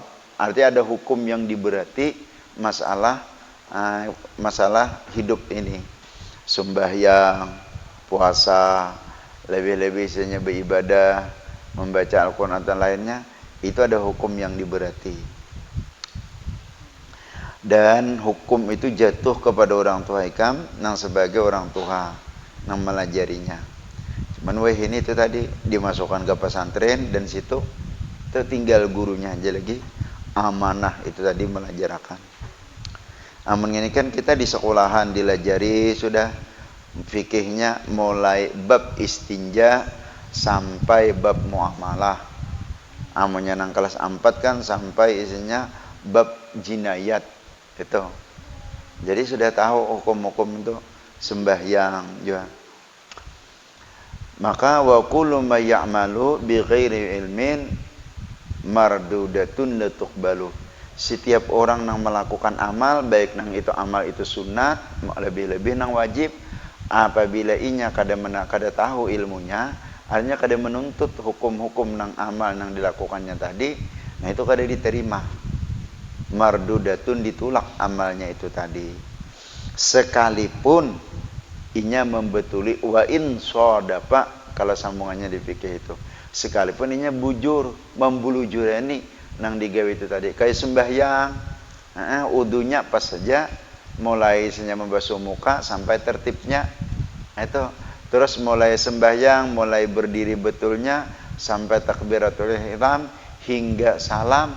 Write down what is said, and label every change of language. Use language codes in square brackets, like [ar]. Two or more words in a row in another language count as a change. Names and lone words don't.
[bjn] Artinya ada hukum yang diberati masalah hidup ini. Sembahyang, puasa, lebih-lebih istilahnya beribadah, membaca Al-Quran dan lainnya, itu ada hukum yang diberati. Dan hukum itu jatuh kepada orang tua ikam nang sebagai orang tua nang melajarinya. Cuman ini itu tadi dimasukkan ke pesantren, dan situ tinggal gurunya aja lagi, amanah itu tadi melajarakan. Amun ini kan kita di sekolahan dilajari sudah fikihnya mulai bab istinja sampai bab muamalah. Amunnya nang kelas 4 kan sampai isinya bab jinayat itu. Jadi sudah tahu hukum-hukum itu sembahyang juga. [ar] Maka وكل من يعمل بغير علم مردودة لا تقبل. [bjn] Setiap orang yang melakukan amal, baik nang itu amal itu sunat, lebih-lebih nang wajib, apabila inya kada tahu ilmunya, artinya kada menuntut hukum-hukum nang amal nang dilakukannya tadi, nah itu kada diterima. Mardudatun ditolak amalnya itu tadi. Sekalipun inya membetuli [ar] وإن صدق, [bjn] kalau sambungannya di fikih itu. Sekalipun inya bujur, membulujurani nang digawe itu tadi. Kayak sembahyang, udunya pas saja, mulai isnya membasuh muka sampai tertibnya. Itu terus mulai sembahyang, mulai berdiri betulnya sampai takbiratul ihram hingga salam.